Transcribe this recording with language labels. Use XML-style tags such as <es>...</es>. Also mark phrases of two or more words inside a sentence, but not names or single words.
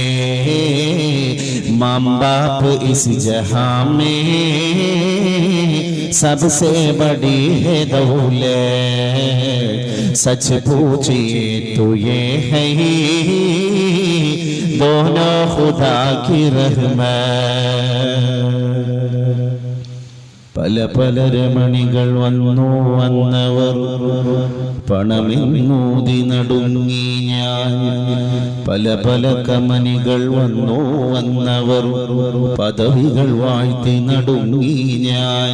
<hi>माँ बाप इस जहां में सबसे बड़ी है दौलत सच पूछिए तो ये है दोनों खुदा की रहमत.</hi> <ml>പല പല രമണികൾ വന്നു വന്നവർ പണമെന്നൂതി നടുങ്ങി ഞാൻ. പല പല കമനികൾ വന്നു വന്നവർ പദവികൾ വാഴ്ത്തി നടുങ്ങി ഞാൻ.</ml>